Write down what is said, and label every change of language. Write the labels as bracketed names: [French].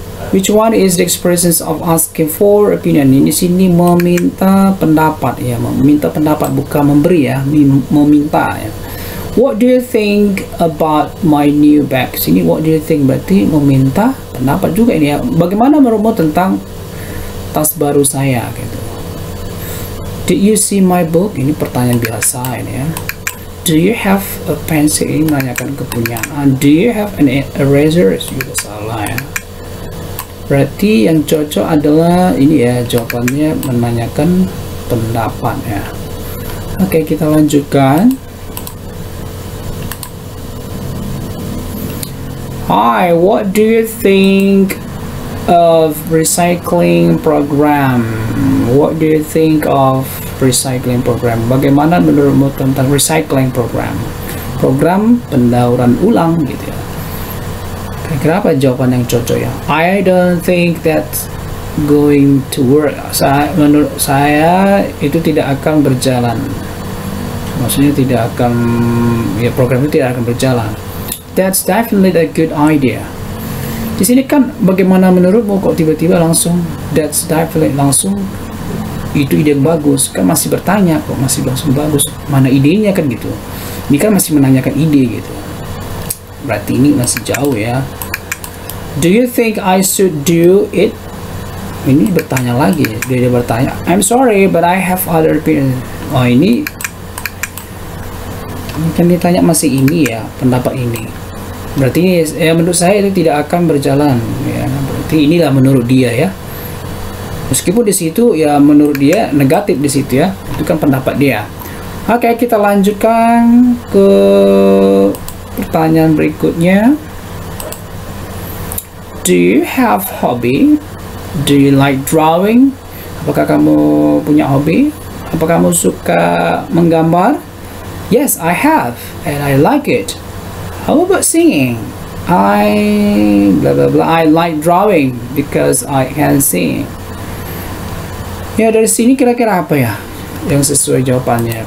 [English] Which one is the expressions of asking for opinion? [Indonesian] Ini sini meminta pendapat ya, meminta pendapat bukan memberi ya, meminta ya. [English] What do you think about my new bag? [Indonesian] Sini [English] what do you think [Indonesian] berarti meminta pendapat juga ini ya. Bagaimana menurutmu tentang tas baru saya gitu. [English] Did you see my book? [Indonesian] Ini pertanyaan biasa ini ya. [English] Do you have a pencil? [Indonesian] Ini menanyakan kepunyaan. [English] Do you have an eraser? [Indonesian] Sudah salah ya. Berarti yang cocok adalah ini ya, jawabannya menanyakan pendapat ya. Oke, kita lanjutkan. [English] Hi, what do you think of recycling program? What do you think of recycling program? [Indonesian] Bagaimana menurutmu tentang recycling program? Program pendauran ulang gitu ya. Kira-kira apa jawaban yang cocok ya? [English] I don't think that's going to work. [Indonesian] Menurut saya itu tidak akan berjalan. Maksudnya tidak akan, ya program itu tidak akan berjalan. [English] That's definitely a good idea. [Indonesian] Di sini kan bagaimana menurutmu, kok tiba-tiba langsung [English] that's definitely [Indonesian] langsung itu ide yang bagus, kan masih bertanya kok, masih langsung bagus, mana idenya kan gitu. Ini kan masih menanyakan ide gitu, berarti ini masih jauh ya. [English] Do you think I should do it? [Indonesian] Ini bertanya lagi, dia bertanya, [English] I'm sorry but I have other opinion. [Indonesian] Oh ini kan ditanya masih ini ya, pendapat ini. Berarti ini ya, menurut saya itu tidak akan berjalan ya. Berarti inilah menurut dia ya. Meskipun di situ ya menurut dia negatif di situ ya. Itu kan pendapat dia. Oke, kita lanjutkan ke pertanyaan berikutnya. [English] Do you have hobby? Do you like drawing? [Indonesian] Apakah kamu punya hobi? Apakah kamu suka menggambar? [English] Yes, I have and I like it. How about singing? I blah blah blah. I like drawing because I can sing. [Indonesian] Ya, dari sini kira-kira apa ya yang sesuai jawabannya?